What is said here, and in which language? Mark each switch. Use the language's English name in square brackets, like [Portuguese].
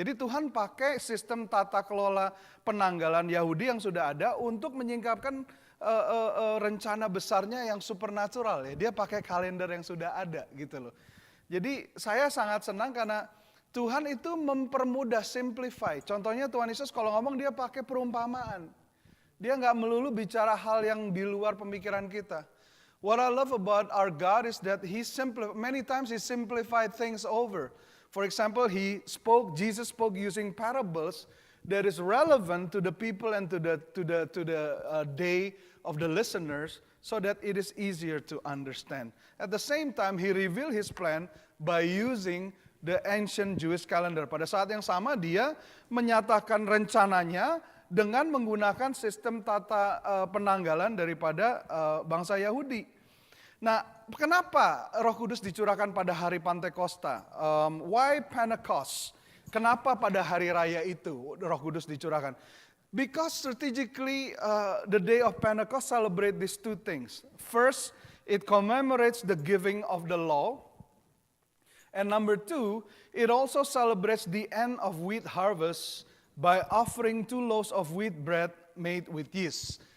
[Indonesian] Jadi Tuhan pakai sistem tata kelola penanggalan Yahudi yang sudah ada untuk menyingkapkan rencana besarnya yang supernatural ya. Dia pakai kalender yang sudah ada gitu loh. Jadi saya sangat senang karena Tuhan itu mempermudah, simplify. Contohnya Tuhan Yesus kalau ngomong dia pakai perumpamaan. Dia nggak melulu bicara hal yang di luar pemikiran kita. [English] What I love about our God is that many times He simplified things over. For example, Jesus spoke using parables that is relevant to the people and to the day of the listeners, so that it is easier to understand. At the same time, He revealed His plan by using the ancient Jewish calendar. [Indonesian] Pada saat yang sama, Dia menyatakan rencananya dengan menggunakan sistem tata penanggalan daripada bangsa Yahudi. Nah, kenapa Roh Kudus dicurahkan pada hari Pantekosta? [English] Why Pentecost? [Indonesian] Kenapa pada hari raya itu Roh Kudus dicurahkan? [English] Because strategically the day of Pentecost celebrate these two things. First, it commemorates the giving of the law. And number two, it also celebrates the end of wheat harvest by offering 2 loaves of wheat bread made with yeast.